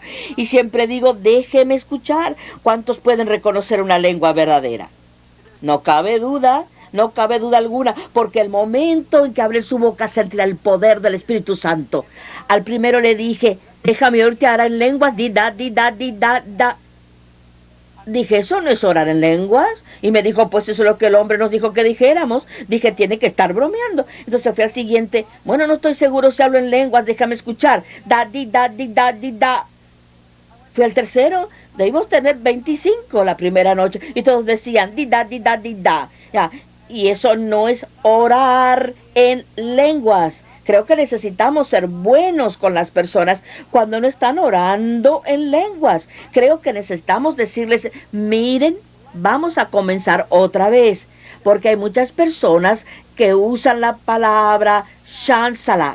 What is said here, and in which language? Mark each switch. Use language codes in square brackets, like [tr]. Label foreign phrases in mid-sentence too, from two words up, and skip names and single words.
[es] Y siempre digo, déjeme escuchar. ¿Cuántos pueden reconocer una lengua verdadera? No cabe duda alguna, porque el momento en que abre su boca sentirá el poder del Espíritu Santo. Al primero le dije, déjame oírte ahora en lenguas, di da, di da, di da, da. Dije, ¿eso no es orar en lenguas? Y me dijo, pues eso es lo que el hombre nos dijo que dijéramos. Dije, tiene que estar bromeando. Entonces fui al siguiente, bueno, no estoy seguro si hablo en lenguas, déjame escuchar. Da, di, da, di, da, di, da. Fui al tercero, debimos tener 25 la primera noche. Y todos decían, di, da, di, da, di, da. Ya. Y eso no es orar en lenguas. Creo que necesitamos ser buenos con las personas cuando no están orando en lenguas. Creo que necesitamos decirles, miren, vamos a comenzar otra vez. Porque hay muchas personas que usan la palabra shansala.